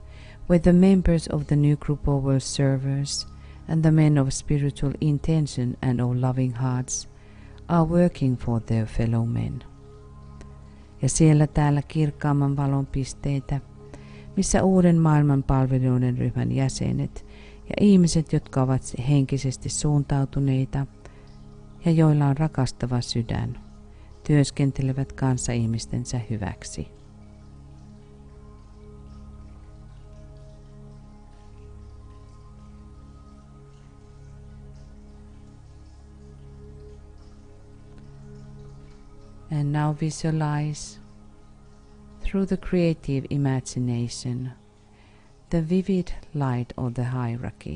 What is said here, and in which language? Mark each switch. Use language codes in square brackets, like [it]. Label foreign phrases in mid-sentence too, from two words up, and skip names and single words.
[en] where the members of the new group of world servers and the men of spiritual intention and of loving hearts are working for their fellow men. [fi] Ja siellä täällä kirkkaamman valon pisteitä, missä uuden maailman palvelijoiden ryhmän jäsenet ja ihmiset, jotka ovat henkisesti suuntautuneita ja joilla on rakastava sydän, työskentelevät kanssaihmistensä hyväksi. [en] And now visualize through the creative imagination the vivid light of the hierarchy.